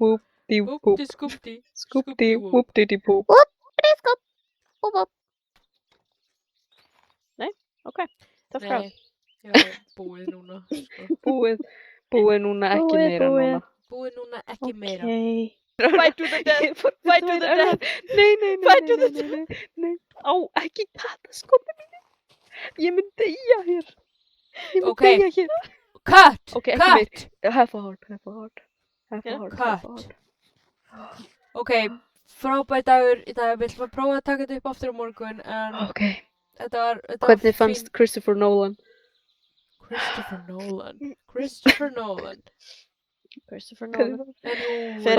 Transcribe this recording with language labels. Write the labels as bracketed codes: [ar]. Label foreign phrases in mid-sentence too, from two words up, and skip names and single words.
[en] Whoopty whoop. Whoopty scoopty. Scoopty whoopty whoop. Periskop. Boop, boop. [is] Ok, það frá. Nei, já, búið núna. Sko. Búið núna, ekki Búið, meira búið. núna. Búið núna, ekki meira. [en] Ok. Fight to the death. Fight to the death. [is] Nei, [en] Fight to the [is] nei. Á, ekki kata skopi mínu. Ég mun deyja hér. Ég mun Ok. deyja hér. [en] Cut! [is] Ok, ekki [en] Cut! meir. Half a heart. Cut. [is] Ok, frábæð dagur í dag. Við ætlum að prófa að taka þetta upp aftur á morgun, en Ok. þetta var Hvernig fannst Christopher Nolan? Christopher Nolan. Christopher Nolan. En nú Fyrir